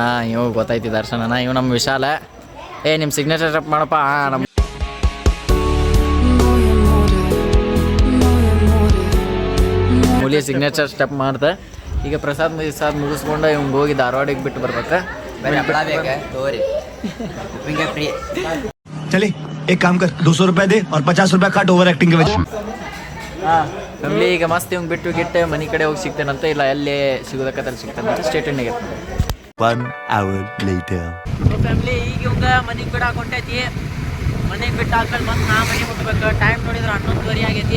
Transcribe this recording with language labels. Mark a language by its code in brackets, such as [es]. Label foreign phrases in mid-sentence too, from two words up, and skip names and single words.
[kn] ಇವ ಗೊತ್ತೈತಿ ದರ್ಶನನ. ಇವ್ ನಮ್ಮ ವಿಶಾಲ. ನಿಮ್ಮ ಸಿಗ್ನೇಚರ್ ಮಾಡಪ್ಪ. ನಮ್ಮ ಇಲ್ಲಿ ಸಿಗ್ನೇಚರ್ ಸ್ಟೆಪ್ ಮಾಡ್ದೆ. ಈಗ ಪ್ರಸಾದ್ ಮುಗಿಸ್ಕೊಂಡು ಇವಂಗೆ ಹೋಗಿ ಧಾರವಾಡಿಗೆ ಬಿಟ್ಟು ಬರ್ಬೇಕು. [hi] चले एक काम कर 200 रुपए दे और 50 रुपए काट [en] over acting [hi] के वजह [kn] ಫ್ಯಾಮಿಲಿ ಈಗ ಮಸ್ತ್ ಇವಂಗೆ ಬಿಟ್ಟು ಗಿಟ್ಟೆ ಮನೆ ಕಡೆ ಹೋಗಿ ಸಿಗ್ತೇನಂತ, ಇಲ್ಲ ಅಲ್ಲೇ ಸಿಗೋದಕ್ಕಲ್ಲಿ ಸಿಗ್ತಾನಂತ ಸ್ಟೇಟನ್ಯಾಗ. [en] 1 hour later. [kn] ಫ್ಯಾಮಿಲಿ ಈಗ ಇವಂಗೆ ಮನೆಗೆ ಬಿಡಾಕ ಹೊಂಟೈತಿ. ಮನೆಗೆ ಬಿಟ್ಟು ಆದ್ಮೇಲೆ ಮತ್ತೆ ನಾ ಮನೆ ಮುಟ್ಬೇಕು. ಟೈಮ್ ನೋಡಿದ್ರೆ 11:30 ಆಗೈತಿ.